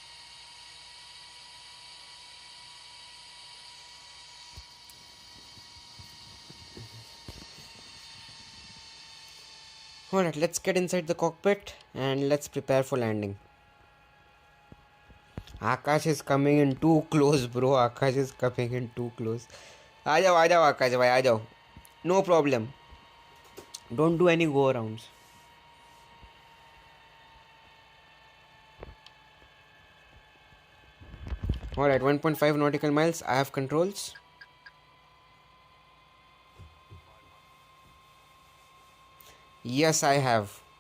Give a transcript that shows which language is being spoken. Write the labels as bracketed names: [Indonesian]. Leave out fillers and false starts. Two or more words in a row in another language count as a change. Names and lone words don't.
[English] Alright, let's get inside the cockpit and let's prepare for landing. Akash is coming in too close, bro. Akash is coming in too close. [Hindi] आ जाओ आकाश भाई, आ जाओ. [English] No problem. Don't do any go arounds. Alright, 1.5 nautical miles. I have controls. Yes, I have.